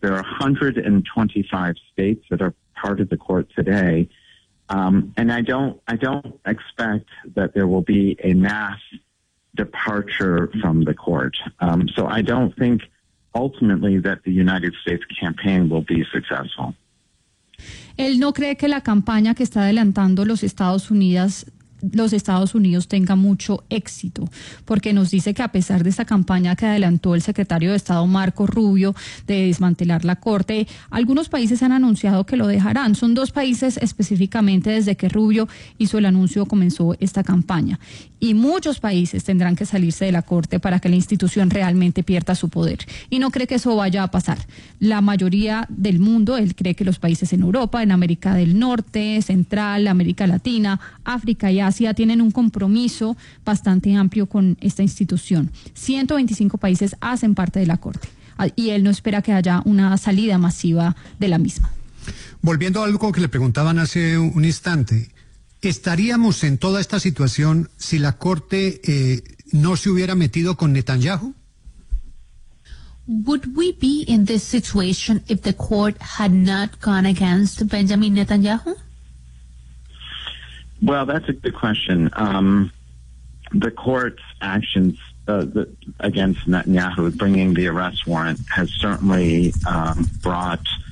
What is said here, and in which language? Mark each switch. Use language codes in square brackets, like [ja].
[en] There are 125 states that are part of the court today. And I don't expect that there will be a mass departure from the court. So I don't think ultimately that the United States campaign will be successful. [es] Él no cree que la campaña que está adelantando los Estados Unidos tenga mucho éxito, porque nos dice que a pesar de esta campaña que adelantó el secretario de Estado Marco Rubio de desmantelar la Corte, algunos países han anunciado que lo dejarán. Son dos países específicamente desde que Rubio hizo el anuncio, comenzó esta campaña. Y muchos países tendrán que salirse de la Corte para que la institución realmente pierda su poder. Y no cree que eso vaya a pasar. La mayoría del mundo, él cree que los países en Europa, en América del Norte, Central, América Latina, África y Asia tienen un compromiso bastante amplio con esta institución. 125 países hacen parte de la Corte y él no espera que haya una salida masiva de la misma. Volviendo a algo que le preguntaban hace un instante, ¿estaríamos en toda esta situación si la Corte no se hubiera metido con Netanyahu? [en] Would we be in this situation if the court had not gone against Benjamin Netanyahu? Well, that's a good question. The court's actions against Netanyahu, bringing the arrest warrant, has certainly brought